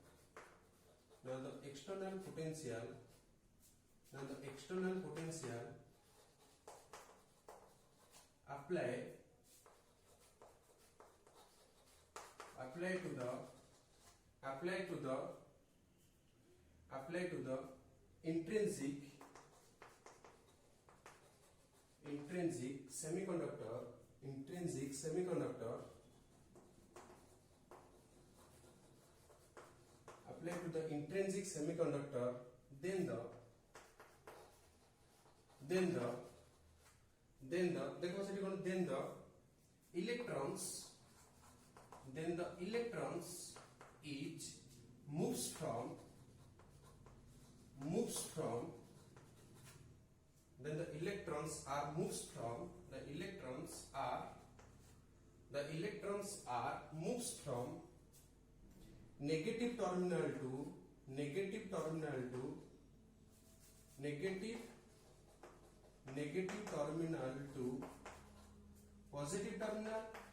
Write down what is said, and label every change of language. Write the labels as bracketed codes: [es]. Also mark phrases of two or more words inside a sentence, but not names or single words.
[en] apply to the intrinsic semiconductor apply to the intrinsic semiconductor, then the [or] ଦେଖ ସେଠି କଣ [en] then the electrons each moves from then the electrons are moves from negative terminal to positive terminal.